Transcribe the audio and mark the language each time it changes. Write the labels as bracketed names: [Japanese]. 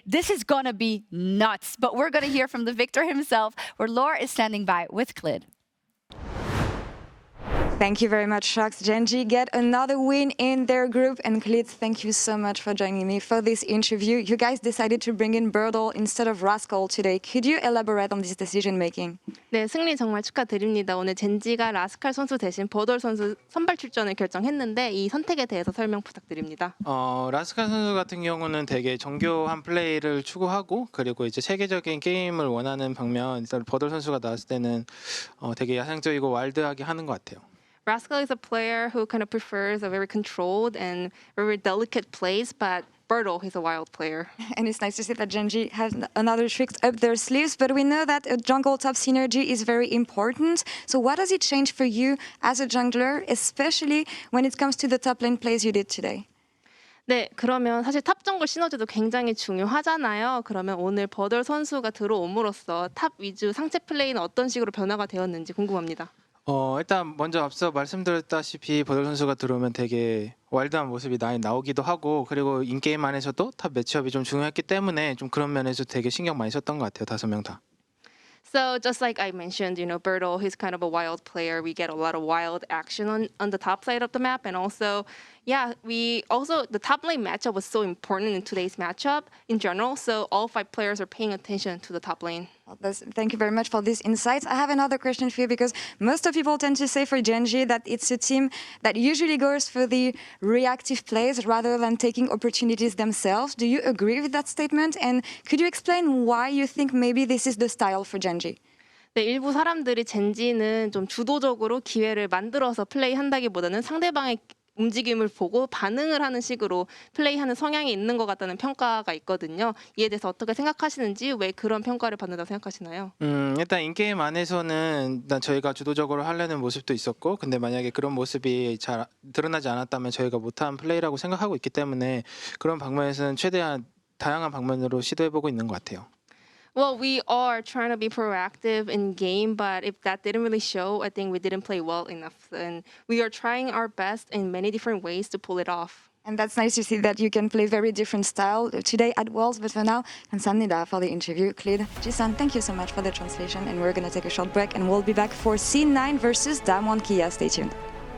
[English] This is gonna be nuts, but we're gonna hear from the victor himself, where Laura is standing by with Clid. Thank you very much, Sharks. Gen.G get another win in their group. And Clid, thank you so much for joining me for this interview. You guys decided to bring in Burdol instead of Rascal today. Could you elaborate on this decision making? [Korean] 네, 승리 정말 축하드립니다. 오늘 젠지가 라스칼 선수 대신 버덜 선수 선발 출전을 결정했는데 이 선택에 대해서 설명 부탁드립니다. 라스칼 선수 같은 경우는 되게 정교한 플레이를 추구하고 그리고 이제 세계적인 게임을 원하는 방면 일단 버덜 선수가 나왔을 때는 되게 야생적이고 와일드하게 하는 것 같아요. [English] Rascal is a player who kind of prefers a very controlled and very delicate plays, but Burdol is a wild player. And it's nice to see that Gen.G has another trick up their sleeves, but we know that a jungle top synergy is very important. So what does it change for you as a jungler, especially when it comes to the top lane plays you did today? [Korean] 네, 그러면 사실 탑 정글 시너지도 굉장히 중요하잖아요. 그러면 오늘 버덜 선수가 들어옴으로써 탑 위주 상체 플레이는 어떤 식으로 변화가 되었는지 궁금합니다. 일단 먼저 앞서 말씀드렸다시피 버덜 선수가 들어오면 되게 와일드한 모습이 많이 나오기도 하고 그리고 인게임 안에서도 탑 매치업이 좀 중요했기 때문에 좀 그런 면에서 되게 신경 많이 썼던 것 같아요. 5명 다. [English] So just like I mentioned, Burdol, he's kind of a wild player. We get a lot of wild action on the top side of the map. And also, the top lane matchup was so important in today's matchup in general. So all 5 players are paying attention to the top lane. Thank you very much for these insights. I have another question for you because most of people tend to say for Gen.G that it's a team that usually goes for the reactive plays rather than taking opportunities themselves. Do you agree with that statement? And could you explain why you think maybe this is the style for Gen.G? [Korean] 네, 일부 사람들이 젠지는 좀 주도적으로 기회를 만들어서 플레이한다기보다는 상대방의 움직임을 보고 반응을 하는 식으로 플레이하는 성향이 있는 것 같다는 평가가 있거든요. 이에 대해서 어떻게 생각하시는지 왜 그런 평가를 받는다고 생각하시나요? 일단 인게임 안에서는 일단 저희가 주도적으로 하려는 모습도 있었고 근데 만약에 그런 모습이 잘 드러나지 않았다면 저희가 못한 플레이라고 생각하고 있기 때문에 그런 방면에서는 최대한 다양한 방면으로 시도해보고 있는 것 같아요. [English] Well, we are trying to be proactive in game, but if that didn't really show, I think we didn't play well enough. And we are trying our best in many different ways to pull it off. And that's nice to see that you can play very different style today at Worlds. But for now, [Korean] 감사합니다 [English] for the interview. Clid, Jisan, thank you so much for the translation. And we're going to take a short break and we'll be back for C9 versus Damwon Kia. Stay tuned.